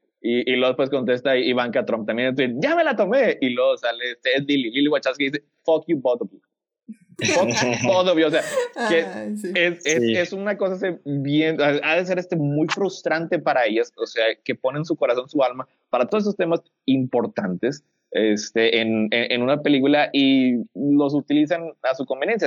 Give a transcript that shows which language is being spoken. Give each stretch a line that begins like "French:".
Spanish: Y luego después contesta Ivanka Trump también el tweet: ya me la tomé. Y luego sale Lili Wachowski y dice:
English: fuck you, both of you.
Spanish: Obvio, o sea, que es una cosa bien, ha de ser muy frustrante para ellas, o sea, que ponen su corazón, su alma para todos esos temas importantes en una película y los utilizan a su conveniencia.